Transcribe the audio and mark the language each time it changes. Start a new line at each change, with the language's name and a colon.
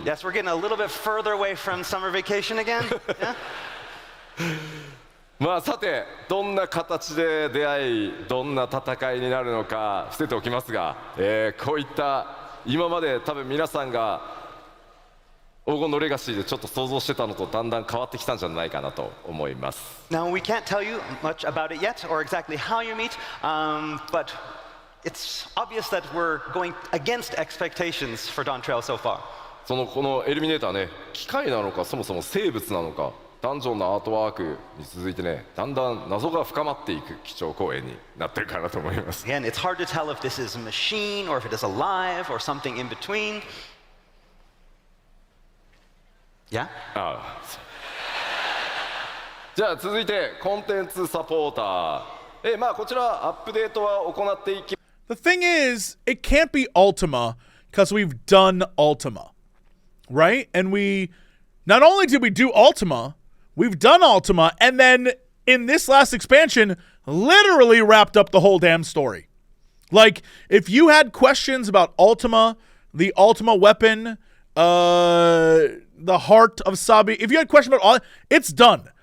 English: Yes, we're getting a little bit further away from summer vacation again. Yeah?
Japanese: まあさてどんな形で出会いどんな戦いになるのか伏せておきますが、こういった今まで多分皆さんが黄金のレガシーでちょっと想像してたのとだんだん変わってきたんじゃないかなと思います。
English: Now, we can't tell you much about it yet or exactly how you meet, but it's obvious that we're going against expectations for Dawn Trail so far.
Japanese: このエリミネーターね機械なのかそもそも生物なのかダンジョンのアートワークに続いてねだんだん謎が深まっていく基調講演になってるかなと思います。
English: Again, it's hard to tell if this is a machine or if it is alive or something in between. Yeah?
Japanese: じゃあ続いてコンテンツサポーター。まあこちらアップデートは行っていき
English: The thing is, it can't be Ultima because we've done Ultima, right? And not only did we do Ultima, we've done Ultima, and then in this last expansion, literally wrapped up the whole damn story. Like, if you had questions about Ultima, the Ultima weapon, the heart of Sabi, if you had questions about all, it's done.